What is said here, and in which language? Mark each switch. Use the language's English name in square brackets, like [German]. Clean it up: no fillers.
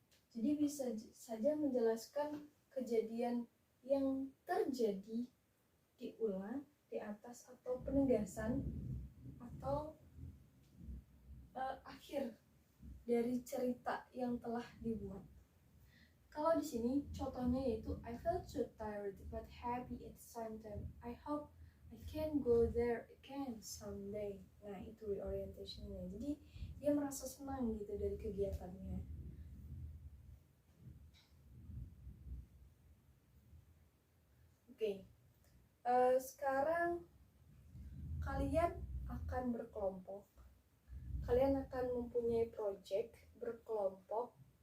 [Indonesian] Jadi bisa saja menjelaskan kejadian yang terjadi diulang di atas atau penegasan atau akhir dari cerita yang telah dibuat. Kalau di sini contohnya yaitu [English] I felt so tired but happy at the same time. I hope I can go there again someday. [Indonesian] Nah, itu reorientation-nya. Jadi dia merasa senang gitu dari kegiatannya. Oke. Sekarang kalian akan berkelompok. Kalian akan mempunyai project berkelompok.